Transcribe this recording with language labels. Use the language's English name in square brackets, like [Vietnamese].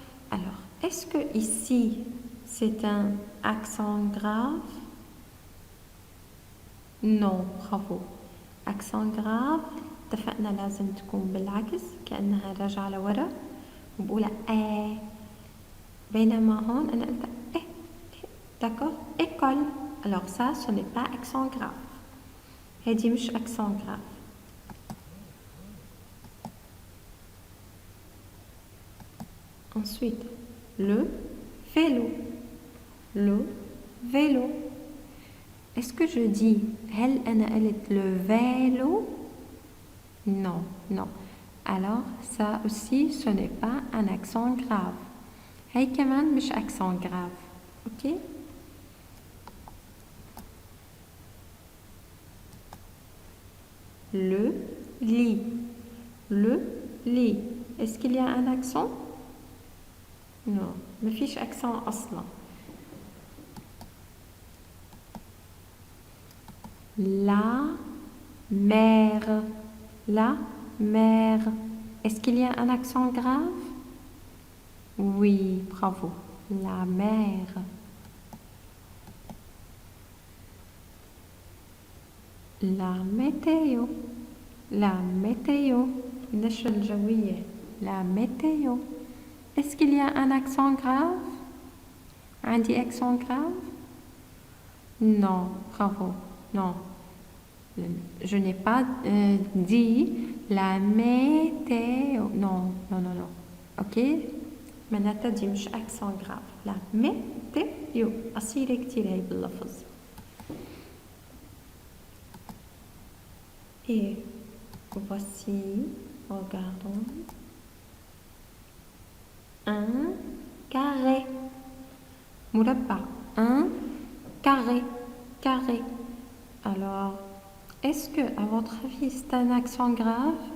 [French] alors est-ce que ici c'est un accent grave? non. bravo. [Arabic] accent grave اتفقنا لازم تكون بالعكس كأنها راجعة لورا وبقولها بينما هون أنا قلت [French] d'accord école. alors ça ce n'est pas accent grave. [Arabic] هذه مش [French] accent grave. ensuite le vélo. le vélo. est-ce que je dis [Arabic] هل أنا قلت [French] le vélo? non, non. alors ça aussi ce n'est pas un accent grave. [Arabic] هي كمان مش accent grave. [French] ok le lit. le lit. est-ce qu'il y a un accent? [Arabic] non, ما فيش accent أصلا. [French] la mère. la mère. est-ce qu'il y a un accent grave? oui, bravo. la mère. la météo. la météo. [Arabic] النشرة الجوية. [French] la météo. est-ce qu'il y a un accent grave? [Arabic] عندي [French] accent grave? non, bravo. non. je n'ai pas dit la météo. non, non, non, non. ok [Arabic] معناتها دي مش اكسون غراف لا ميتيو اصيله كتير هي باللفظ. [French] Et voici, regardons, un carré. [Arabic] مربع, [French] un carré, carré. Alors, est-ce que, à votre avis, c'est un accent grave?